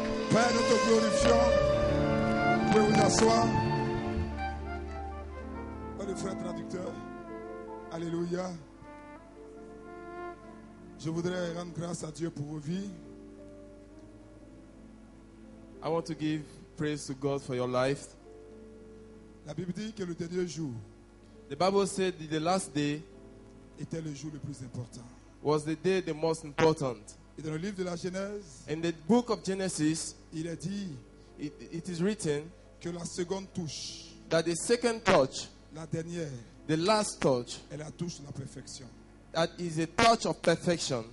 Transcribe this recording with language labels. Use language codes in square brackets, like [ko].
[fr] Père, nous te glorifions. Vous pouvez vous asseoir. Le frère traducteur. Alléluia. Je voudrais rendre grâce à Dieu pour vos vies. [en] I want to give praise to God for your life. [fr] La Bible dit que le dernier jour [en] The Bible said that the last day [fr] était le jour le plus important. [en] was the day the most important. [fr] Et dans le livre de la Genèse, [en] In the book of Genesis, [fr] il est dit [en] it is written [fr] que la seconde touche, [en] that the second touch, [fr] la dernière, [en] the last touch, [fr] est la touche de la perfection. [en] that is a touch of perfection.